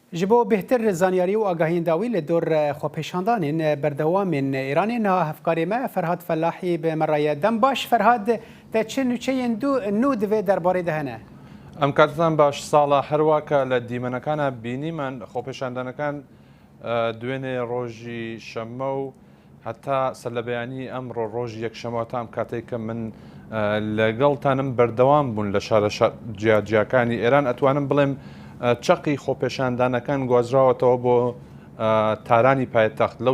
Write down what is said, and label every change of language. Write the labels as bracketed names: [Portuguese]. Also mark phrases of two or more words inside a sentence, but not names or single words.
[Kurdish] ji bo bêhtir zanyarî û agahîndawî li dor xwepêşandanên berdewamên Îranê niha hevkarê me Ferhat Felahî bi me re ye. Dem baş Ferhat, te çi nûçeyên nû divê derbarê de hene? [Central Kurdish] ئەم کاتتان باش ساڵە هەروواکە لە دیمەنەکانە بینیمان خۆپێشاندانەکان دوێنێ ڕۆژی شەممە و هەتا سەرلەبەیانی ئەمڕۆ ڕۆژی یەکشەممە تام کاتێک کە من لەگەڵتانم بەردەوام بوون لە شارە جیاجیەکانی ئێران ئەتوانم بڵێم چەقی خۆپێشاندانەکان گوازراوەتەوە بۆ تارانی پایتەخت لەو